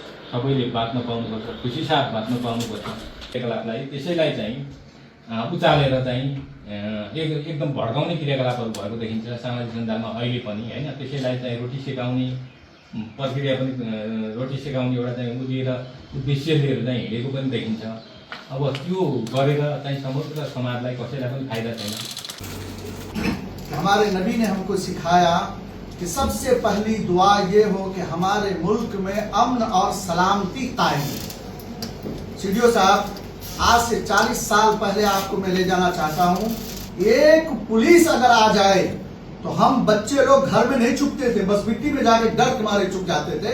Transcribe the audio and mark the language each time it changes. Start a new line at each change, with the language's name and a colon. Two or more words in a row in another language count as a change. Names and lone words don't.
Nepali: सबैले बाँच्न पाउनुपर्छ, खुसी साथ बाँच्न पाउनुपर्छ। क्रियाकलापलाई त्यसैलाई चाहिँ उचालेर चाहिँ एकदम भड्काउने क्रियाकलापहरू भएको देखिन्छ सामाजिक सञ्जालमा अहिले पनि होइन। त्यसैलाई चाहिँ रोटी सेकाउने प्रक्रिया पनि रोटी सेकाउने एउटा चाहिँ उभिएर उद्देश्य लिएर चाहिँ हिँडेको पनि देखिन्छ। अब त्यो गरेर चाहिँ समग्र समाजलाई कसैलाई पनि फाइदा छैन।
Hindi: हमारे नबी ने हमको सिखाया कि सबसे पहली दुआ ये हो कि हमारे मुल्क में अमन और सलामती कायम हो। सीडीओ साहब, आज से 40 साल पहले आपको मैं ले जाना चाहता हूँ। एक पुलिस अगर आ जाए तो हम बच्चे लोग घर में नहीं छुपते थे, बस मिट्टी में जाके डर के मारे छुप जाते थे।